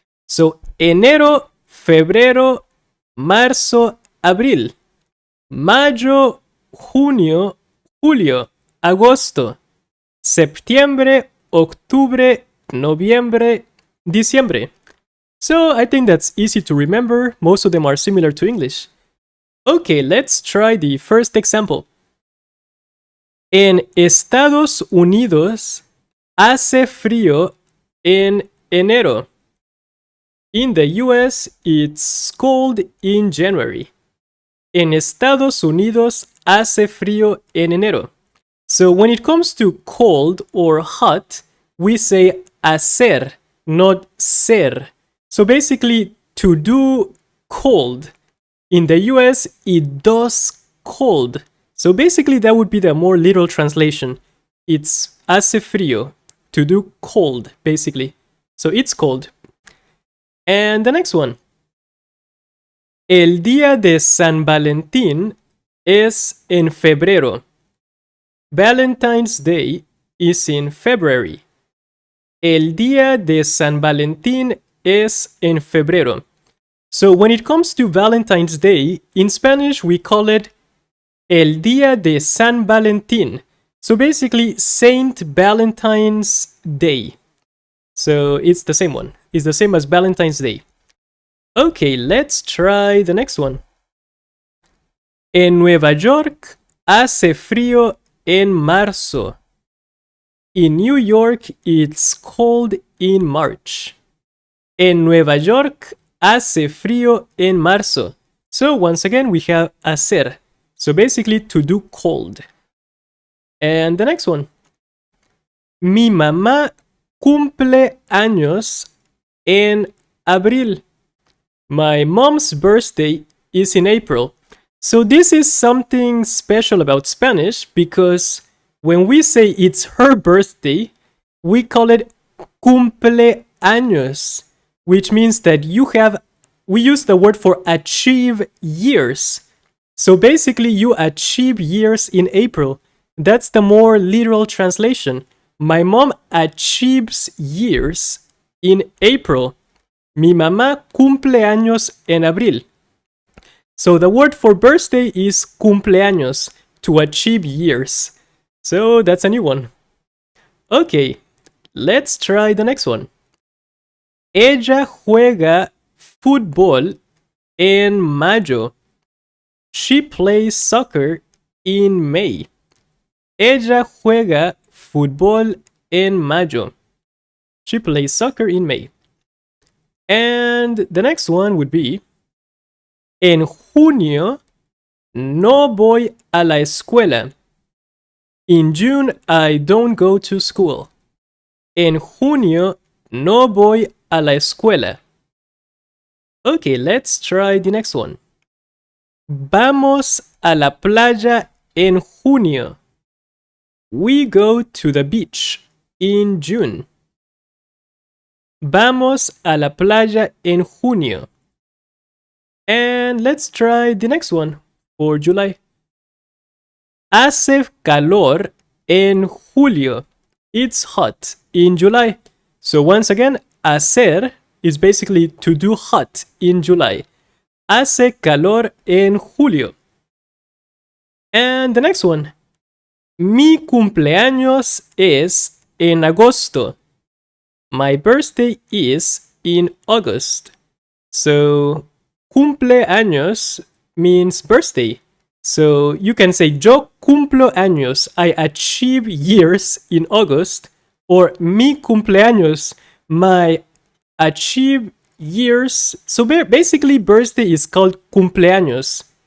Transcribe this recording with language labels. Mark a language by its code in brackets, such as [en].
[es] So, enero, febrero, marzo, abril. Mayo, junio, julio, agosto. Septiembre, octubre, noviembre, diciembre. [en] So, I think that's easy to remember. Most of them are similar to English. Okay, let's try the first example. [es] En Estados Unidos hace frío en enero. [en] In the US, it's cold in January. [es] En Estados Unidos hace frío en enero. [en] So when it comes to cold or hot, we say hacer, not ser. So basically, to do cold. In the US, it does cold. So basically, that would be the more literal translation. It's hace frío, to do cold, basically. So it's cold. And the next one. [es] El día de San Valentín es en febrero. [en] Valentine's Day is in February. [es] El día de San Valentín es en febrero. [en] So when it comes to Valentine's Day, in Spanish we call it El Día de San Valentín. So basically, Saint Valentine's Day. So it's the same one. It's the same as Valentine's Day. Okay, let's try the next one. [es] En Nueva York hace frío en marzo. [en] In New York, it's cold in March. [es] En Nueva York hace frío en marzo. [en] So once again, we have hacer. So basically, to do cold. And the next one. [es] Mi mamá cumple años en abril. [en] My mom's birthday is in April. So this is something special about Spanish because when we say it's her birthday, we call it cumpleaños, which means that we use the word for achieve years. So basically, you achieve years in April. That's the more literal translation. My mom achieves years in April. [es] Mi mamá cumple años en abril. [en] So the word for birthday is cumpleaños, to achieve years. So that's a new one. Okay, let's try the next one. [es] Ella juega fútbol en mayo. [en] She plays soccer in May. Ella juega fútbol en mayo. She plays soccer in May. And the next one would be, en junio no voy a la escuela. In June I don't go to school. [es] En junio no voy a la escuela. [en] Okay, let's try the next one. [es] Vamos a la playa en junio. [en] We go to the beach in June. [es] Vamos a la playa en junio. [en] And let's try the next one for July. Hace calor en julio. It's hot in July. So once again, hacer is basically to do hot in July. [es] Hace calor en julio. And the next one. Mi cumpleaños es en agosto. [en] My birthday is in August. So, cumpleaños means birthday. So, you can say yo cumplo años. I achieve years in August. Or mi cumpleaños. My achieve years. So, basically, birthday is called cumpleaños.